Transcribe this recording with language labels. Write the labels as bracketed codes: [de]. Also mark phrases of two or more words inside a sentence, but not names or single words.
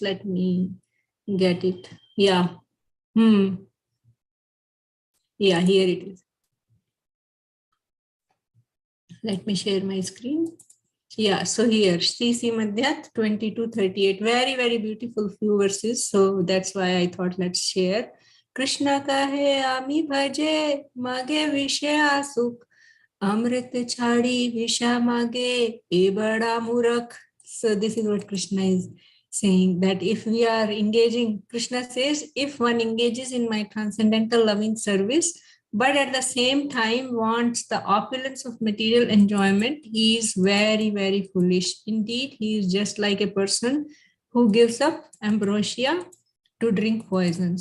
[en] Let me get it. Yeah. Yeah, here it is. Let me share my screen. Yeah, so here, CC Madhyat 22:38. Very, very beautiful few verses. So that's why I thought let's share. [bn] কৃষ্ণ কহে আমি ভজে মাগে বিষয় সুখ অমৃত ছাড়ি বিষ মাগে এ বড় মূর্খ. [en] So this is what Krishna is saying, that if we are engaging, Krishna says, if one engages in my transcendental loving service, but at the same time wants the opulence of material enjoyment, he is very, very foolish. Indeed, he is just like a person who gives up ambrosia to drink poison.